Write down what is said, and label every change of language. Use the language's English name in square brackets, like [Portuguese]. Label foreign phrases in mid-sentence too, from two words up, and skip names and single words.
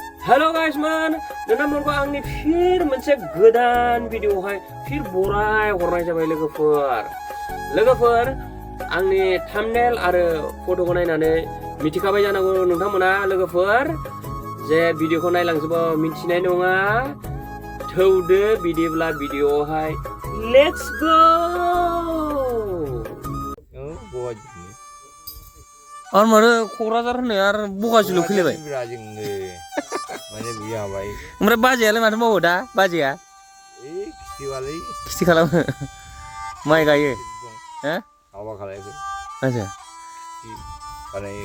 [English] hello guys [Bodo] मान नोंथांमोनखौ आंनि फिर मोनसे गोदान भिडिअआवहाय फिर बराय हरनाय जाबाय लोगोफोर आंनि थाम्बनेल आरो फट'खौ नायनानै मिथिखाबाय जानांगौ नोंथांमोना लोगोफोर जे भिडिअखौ नायलांजोबा मिथिनाय नङा थौदो बिदिब्ला भिडिअआवहाय [English] let's go [Bodo] और मारे क'क्राझार होननाय आरो बगाजुलियाव फैलायबाय माने बिया बाय ओमफ्राय बाजैयालाय माथो मावो दा बाजैया खिथि खालामो माइ गायो हो हाबा खालायखै आच्छा बानायो